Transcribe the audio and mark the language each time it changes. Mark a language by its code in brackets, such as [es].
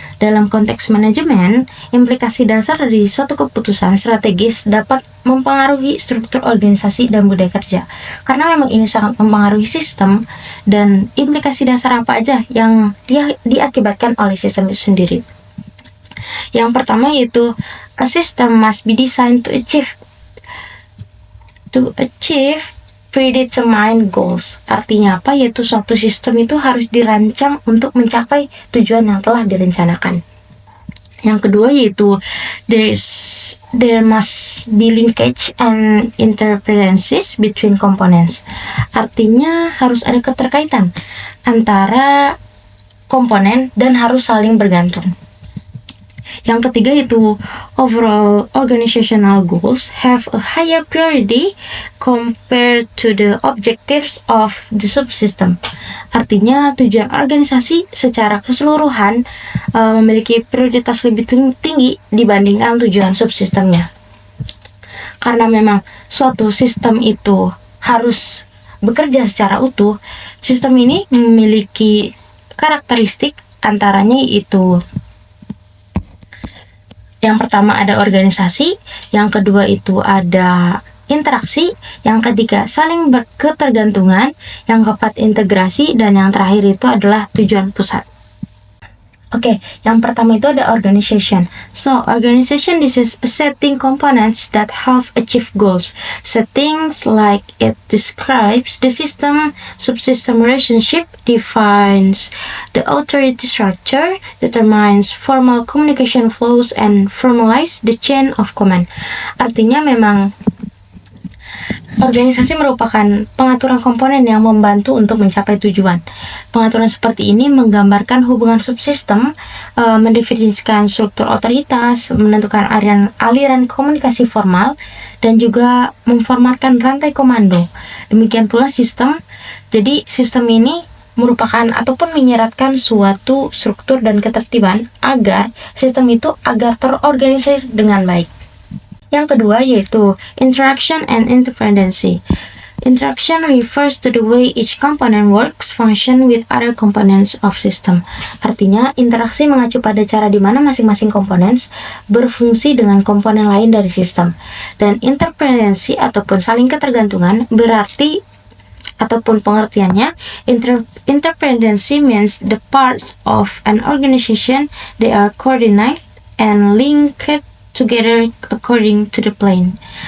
[id] Dalam konteks manajemen, implikasi dasar dari suatu keputusan strategis dapat mempengaruhi struktur organisasi dan budaya kerja. Karena memang ini sangat mempengaruhi sistem, dan implikasi dasar apa aja yang diakibatkan oleh sistem itu sendiri. Yang pertama yaitu [en] a system must be designed to achieve predetermined goals. [id] Artinya apa? Yaitu suatu sistem itu harus dirancang untuk mencapai tujuan yang telah direncanakan. Yang kedua yaitu [en] there must be linkage and interdependencies between components. [id] Artinya harus ada keterkaitan antara komponen dan harus saling bergantung. Yang ketiga yaitu [en] overall organizational goals have a higher priority compared to the objectives of the subsystem. [id] Artinya tujuan organisasi secara keseluruhan memiliki prioritas lebih tinggi dibandingkan tujuan subsistemnya. Karena memang suatu sistem itu harus bekerja secara utuh, sistem ini memiliki karakteristik, antaranya yaitu yang pertama ada organisasi, yang kedua itu ada interaksi, yang ketiga saling berketergantungan, yang keempat integrasi, dan yang terakhir itu adalah tujuan pusat. Oke, yang pertama itu ada organization. [en] So, organization this is setting components that help achieve goals. Settings like it describes the system, subsystem relationship, defines the authority structure, determines formal communication flows, and formalize the chain of command. [id] Artinya memang organisasi merupakan pengaturan komponen yang membantu untuk mencapai tujuan. Pengaturan seperti ini menggambarkan hubungan subsistem, mendefinisikan struktur otoritas, menentukan aliran komunikasi formal, dan juga memformatkan rantai komando. Demikian pula sistem. Jadi sistem ini merupakan ataupun menyeratkan suatu struktur dan ketertiban agar sistem itu terorganisir dengan baik. Yang kedua yaitu [en] interaction and interdependency. Interaction refers to the way each component works, function with other components of system. [id] Artinya, interaksi mengacu pada cara di mana masing-masing komponen berfungsi dengan komponen lain dari sistem. Dan interdependency ataupun saling ketergantungan berarti ataupun pengertiannya, [en] interdependency means the parts of an organization they are coordinated and linked together according to the plan.